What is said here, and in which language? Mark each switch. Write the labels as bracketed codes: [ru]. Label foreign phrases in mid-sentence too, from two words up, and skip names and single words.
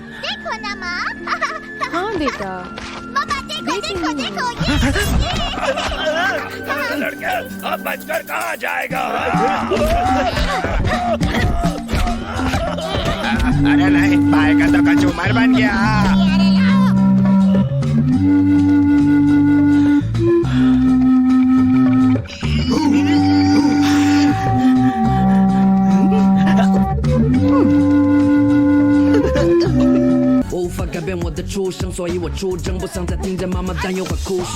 [hi] देखो ना माँ। हाँ बेटा। मामा देखो देखो देखो ये। लड़के अब बचकर कहाँ जाएगा? अरे नहीं, भाई का तो कचूमर बन गया। [zh] 无法改变我的出生，所以我出征，不想再听见妈妈担忧和哭声。